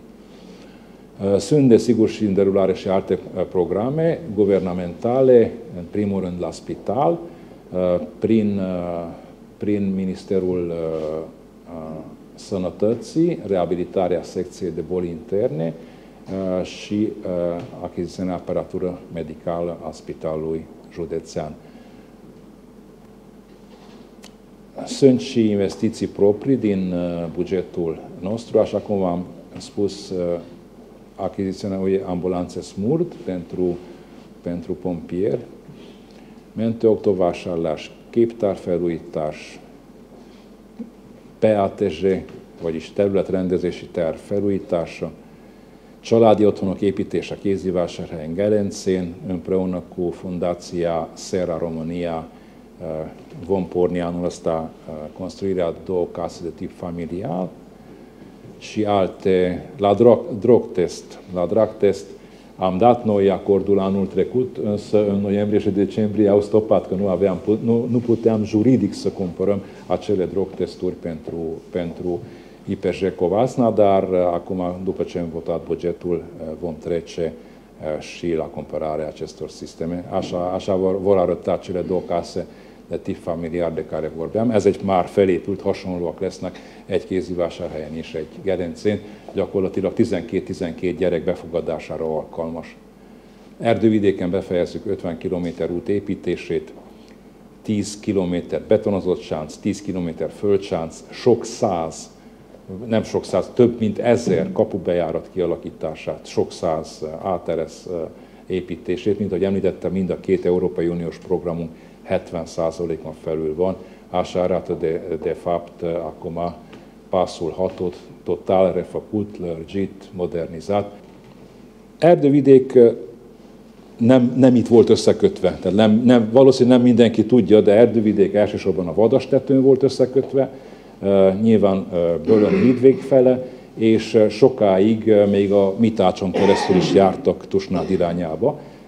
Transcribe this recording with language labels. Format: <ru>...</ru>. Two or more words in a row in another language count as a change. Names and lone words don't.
<ro>Sunt, desigur, și în derulare și alte programe guvernamentale, în primul rând la spital, prin Ministerul Sănătății, reabilitarea secției de boli interne și achiziționarea aparatură medicală a Spitalului Județean. Sunt și investiții proprii din bugetul nostru, așa cum am spus, achiziționarea unei ambulanțe SMURD pentru pompieri,</ro> <hu>mentőautóvásárlás, képtárfelújítás, PATG, vagyis területrendezési terv felújítása, családi otthonok építése Kézdivásárhelyen, Gelencén,</hu> <ro>împreună cu Fundația Serra România vom porni anul ăsta construirea 2 case de tip familial și alte, la</ro> <en>drug test</en> <ro>am dat noi acordul anul trecut, însă în noiembrie și decembrie au stopat, că nu puteam juridic să cumpărăm acele</ro> <en>drug testuri</en> <ro>pentru IPJ Covasna, dar acum, după ce am votat bugetul, vom trece și la cumpărarea acestor sisteme. Așa vor arăta cele 2 case de tip familiar de care vorbeam.</ro> <hu>Ez egy már felépült, hasonlóak lesznek egy Kézdivásárhelyen és egy Gelencén, gyakorlatilag 12 gyerek befogadására alkalmas. Erdővidéken befejezzük 50 km út építését, 10 km betonozott sánc, 10 km földsánc, több mint 1000 kapubejárat kialakítását, sok száz áteresz építését, mint ahogy említettem, mind a 2 Európai Uniós programunk 70%-on felül van.</hu> <ro>Așa arată de fapt acum pasul hatot, total refăcut, lărgit, modernizat.</ro> <hu>Erdővidék nem itt volt összekötve. Tehát valószínűleg nem mindenki tudja, de Erdővidék elsősorban a Vadastetőn volt összekötve, nyilván Bölön hídvég fele, és sokáig még a Mitácson keresztül is jártak Tusnád irányába.</hu>